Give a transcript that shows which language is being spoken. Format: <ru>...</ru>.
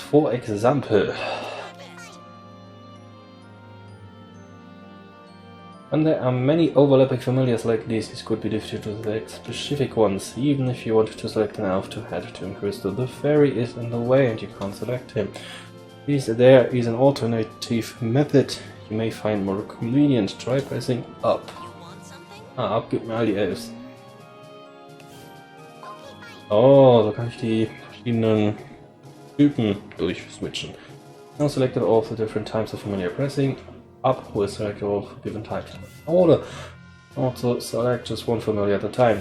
<en>For example, when there are many overlapping familiars like this, it could be difficult to select specific ones. Even if you want to select an elf to head to a crystal, the fairy is in the way and you can't select him. There is an alternative method. you may find more convenient. Try pressing up. You want something?</en> <de>Up gibt mir all die Elves. Oh, so kann ich die verschiedenen Typen durchswitchen.</de> <en>Now select all the different types of familiar. Pressing up will select all given types. Oder also select just one familiar at a time.</en>